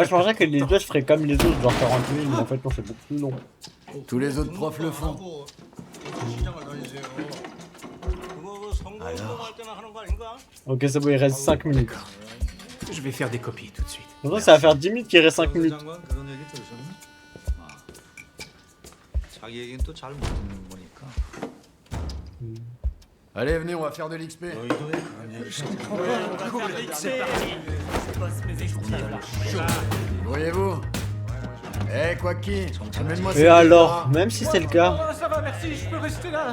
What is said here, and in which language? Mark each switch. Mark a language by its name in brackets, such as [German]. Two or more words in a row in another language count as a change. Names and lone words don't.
[French] Moi, je pensais que les deux, je ferais comme les autres, genre 40 000, mais en fait, non, c'est beaucoup plus long. Tous les autres profs le font. Alors, Ok, c'est bon, il reste 5 minutes. Je vais faire des copies tout de suite. Donc, ça va faire 10 minutes qu'il reste 5 minutes. [Korean] 자기 얘기는 또 잘 못 듣는 거니까. [French] allez, venez, on va faire de l'XP. Voyez-vous? Eh, quoi qui? Amène-moi Et alors, même si c'est le cas, Oh, ça va, merci, je peux rester là.